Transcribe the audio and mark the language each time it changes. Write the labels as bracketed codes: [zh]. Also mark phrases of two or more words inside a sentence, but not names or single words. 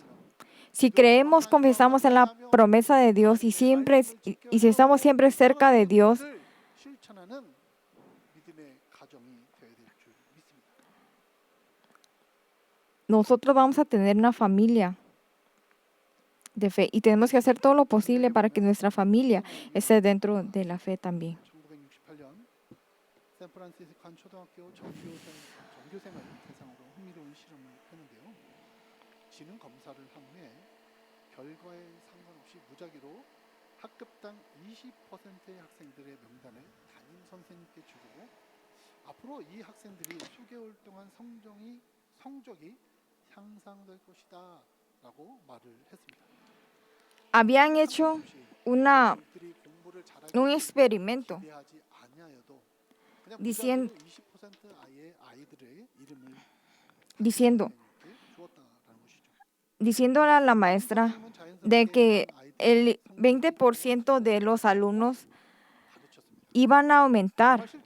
[es] Si creemos, confesamos en la promesa de Dios y si estamos siempre cerca de Dios, nosotros vamos a tener una familia de fe y tenemos que hacer todo lo posible para que nuestra familia esté dentro de la fe también. [ko] 1968년 샌프란시스코 한 초등학교 전교생을 대상으로 흥미로운 실험을 했는데요. 지능 검사를 한 후에 결과에 상관없이 무작위로 학급당 20%의 학생들의 명단을 담임 선생님께 주고 앞으로 이 학생들이 수개월 동안 성적이 향상될 것이다 라고 말을 했습니다. [es] Habían hecho un experimento diciéndole a la maestra de que el 20% de los alumnos iban a aumentar